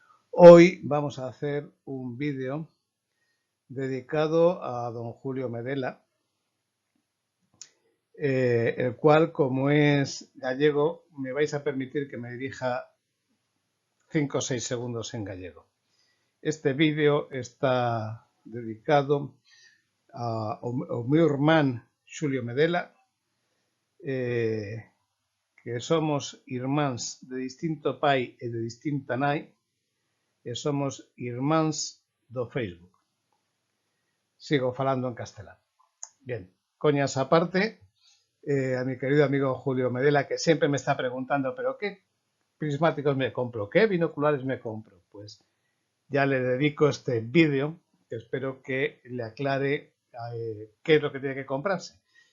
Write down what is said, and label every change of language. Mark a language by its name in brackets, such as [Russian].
[Spanish] Hoy vamos a hacer un vídeo dedicado a don Julio Medela, el cual, como es gallego, me vais a permitir que me dirija 5 o 6 segundos en gallego. [Galician] Este vídeo está dedicado ao meu irmán Xulio Medela, que somos irmáns de distinto pai e de distinta nai, e somos irmáns do Facebook. Sigo falando en castelán. [Spanish] Bien, coñas aparte, a mi querido amigo Julio Medela, que siempre me está preguntando, ¿pero qué prismáticos me compro? ¿Qué binoculares me compro? Pues ya le dedico este vídeo, que espero que le aclare qué es lo que tiene que comprarse.